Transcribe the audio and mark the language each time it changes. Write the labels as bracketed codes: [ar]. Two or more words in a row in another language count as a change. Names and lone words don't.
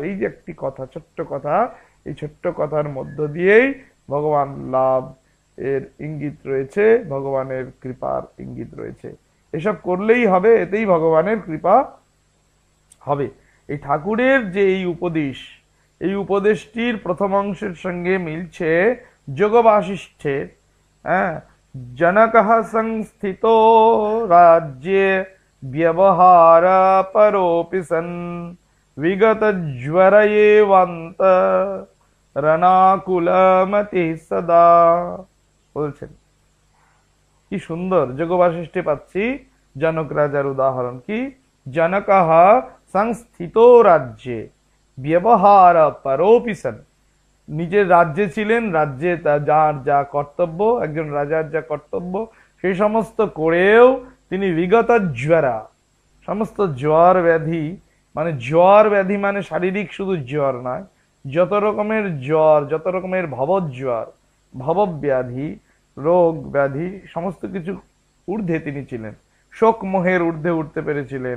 [bn] এই যে একটি কথা, ছোট্ট কথা, এই ছোট্ট কথার মধ্য দিয়েই ভগবান লাভ এর ইঙ্গিত রয়েছে, ভগবানের কৃপার ইঙ্গিত রয়েছে। এসব করলেই হবে, এতেই ভগবানের কৃপা হবে। এই ঠাকুরের যে এই উপদেশ, এই উপদেশটির প্রথম অংশের সঙ্গে মিলছে যোগ বাসিষ্ঠের। হ্যাঁ, [sa] जनकः संस्थितो राज्ये व्यवहार परोऽपि सन् विगत ज्वर एवान्त रणाकुलमति सदा। [bn] বলছেন কি সুন্দর যোগ বাসিষ্ঠে পাচ্ছি জনক রাজার উদাহরণ। [sa] কি? জনকः সংস্থিতো রাজ্যে ব্যবহার পরোऽপি সन्। [bn] নিজের রাজ্যে ছিলেন, রাজ্যে যার যা কর্তব্য, একজন রাজার যা কর্তব্য সেই সমস্ত করেও তিনি বিগত জ্বরা, সমস্ত জ্বর ব্যাধি, মানে জ্বর ব্যাধি মানে শারীরিক শুধু জ্বর নয়, যত রকমের জ্বর, যত রকমের ভবজ্বর, ভবব্যাধি, রোগ ব্যাধি সমস্ত কিছু ঊর্ধ্বে তিনি ছিলেন, শোক মোহের ঊর্ধ্বে উঠতে পেরেছিলেন।